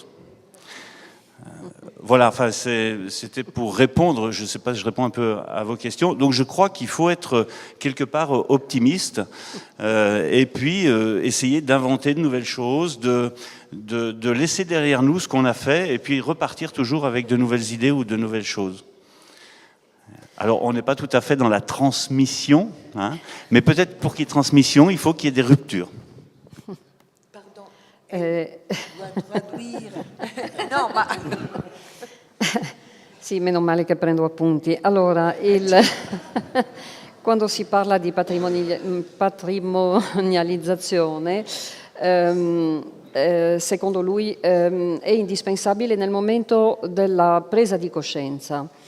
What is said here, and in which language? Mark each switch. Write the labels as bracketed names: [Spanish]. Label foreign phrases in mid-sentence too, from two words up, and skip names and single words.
[French] Voilà, enfin c'était pour répondre, je ne sais pas si je réponds un peu à vos questions, donc je crois qu'il faut être quelque part optimiste et puis essayer d'inventer de nouvelles choses, de laisser derrière nous ce qu'on a fait et puis repartir toujours avec de nouvelles idées ou de nouvelles choses. Alors, on n'est pas tout à fait dans la transmission, hein, mais peut-être pour qu'il y ait transmission, il faut qu'il y ait des ruptures. Pardon, dois traduire. [Italian] No, ma... Sì, meno male che prendo appunti. Allora, quando si parla di patrimonializzazione, secondo lui è indispensabile nel momento della presa di coscienza.